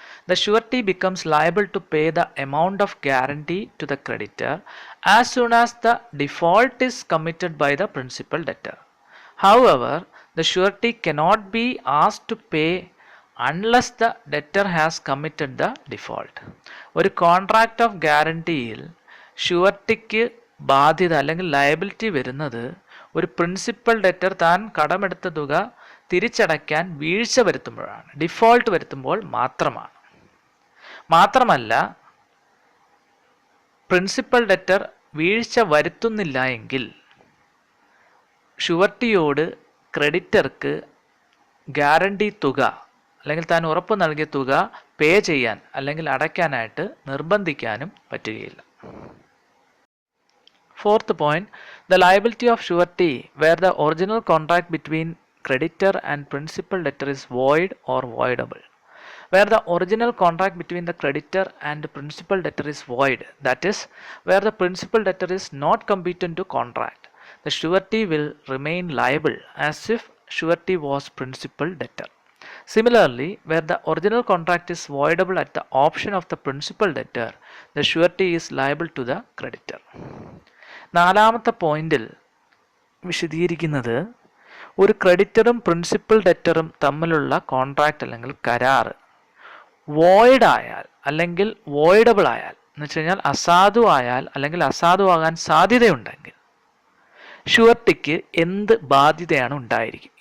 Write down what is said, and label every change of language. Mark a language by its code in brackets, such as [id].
[en] The surety becomes liable to pay the amount of guarantee to the creditor as soon as the default is committed by the principal debtor. However, the surety cannot be asked to pay unless the debtor has committed the default. [ml] ഒരു contract of ഗ്യാരണ്ടിയിൽ ഷുവർട്ടിക്ക് ബാധ്യത അല്ലെങ്കിൽ liability വരുന്നത് ഒരു principal debtor താൻ കടമെടുത്ത തുക തിരിച്ചടയ്ക്കാൻ വീഴ്ച വരുത്തുമ്പോഴാണ്, default വരുത്തുമ്പോൾ മാത്രമാണ്. മാത്രമല്ല, പ്രിൻസിപ്പൽ ഡെറ്റർ വീഴ്ച വരുത്തുന്നില്ല എങ്കിൽ ഷുവർട്ടിയോട് ക്രെഡിറ്റർക്ക് ഗ്യാരണ്ടി തുക അല്ലെങ്കിൽ താൻ ഉറപ്പ് നൽകിയ തുക പേ ചെയ്യാൻ അല്ലെങ്കിൽ അടയ്ക്കാനായിട്ട് നിർബന്ധിക്കാനും പറ്റുകയില്ല. [en] Fourth point, the liability of surety where the original contract between creditor and principal debtor is void or voidable. Where the original contract between the creditor and principal debtor is void, that is, where the principal debtor is not competent to contract, the surety will remain liable as if surety was principal debtor. Similarly, where the original contract is voidable at the option of the principal debtor, the surety is liable to the creditor. [ml] നാലാമത്തെ പോയിന്റിൽ വിശദീകരിക്കുന്നത്, ഒരു ക്രെഡിറ്ററും principal ഡെറ്ററും തമ്മിലുള്ള contract അല്ലെങ്കിൽ കരാർ void ആയാൽ അല്ലെങ്കിൽ voidable ആയാൽ, എന്ന് വെച്ച് കഴിഞ്ഞാൽ അസാധു ആയാൽ അല്ലെങ്കിൽ അസാധുവാകാൻ സാധ്യതയുണ്ടെങ്കിൽ ഷുവർട്ടിക്ക് എന്ത് ബാധ്യതയാണ് ഉണ്ടായിരിക്കും.